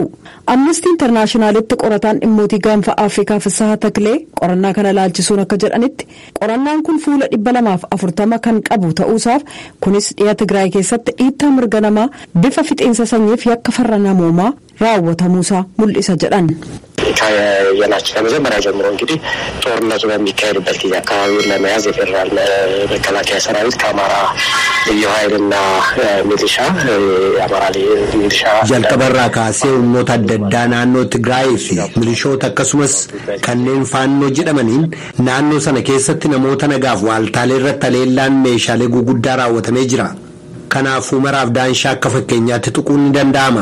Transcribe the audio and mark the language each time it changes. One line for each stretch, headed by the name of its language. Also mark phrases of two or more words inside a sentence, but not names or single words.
Oromo: Amnesty Internationalitti qorataan dhimmootii gaanfa Afrikaa Fissaha Taklee qorannaa kana laalchisuun akka jedhanitti qorannaan kun fuula 240 kan qabu ta'uusaaf kunis dhiya Tigraay keessatti dhiittaa mirga namaa bifa fixiinsa sanyiif yakka farra namoomaa raawwatamuusaa mul'isa jedhan.
Amharic: የናቸው ከመጀመሪያ ጀምሮ እንግዲህ ጦርነቱ በሚካሄድበት ጊዜ አካባቢውን ለመያዝ የፌዴራል መከላከያ ሰራዊት ከአማራ ልዩ ኃይልና ሚሊሻ የአማራ ሚሊሻ
Oromo: jalqabarraa kaasee humnoota adda addaa naannoo Tigraay fi milishoota akkasumas kanneen faannoo jedhamaniin naannoo sana keessatti namoota nagaaf waaltaalee irratti haleellaan meeshaalee guguddaa raawwatamee jira. Kanaafuu maraaf daanshaa akka fakkeenyaatti tuquun ni danda'ama.